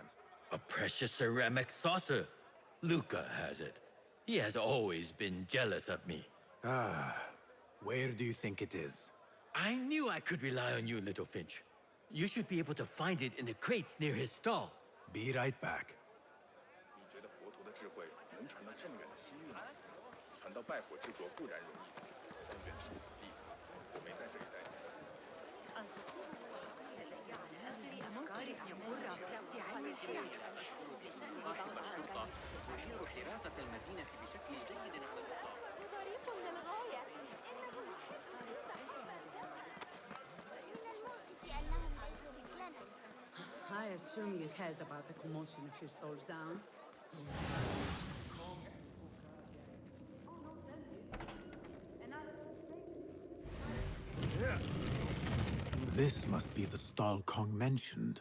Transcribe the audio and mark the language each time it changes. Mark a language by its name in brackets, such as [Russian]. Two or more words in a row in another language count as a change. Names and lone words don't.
[English] A precious ceramic saucer. Luca has it. He has always been jealous of me. Where do you think it is? I knew I could rely on you, little Finch. You should be able to find it in the crates near his stall. Be right back. [Chinese] 你觉得佛陀的智慧能传到这么远的西域吗？传到拜火之国固然容易，但远是死地。我没在这里待久。 [Arabic] الأسود ظريف للغاية. إنه يحب الرضا حبا جما. من المؤسف أنهم ليسوا مثلنا. [English] I assume you heard about the commotion a few stalls down. This must be the stall Kong mentioned.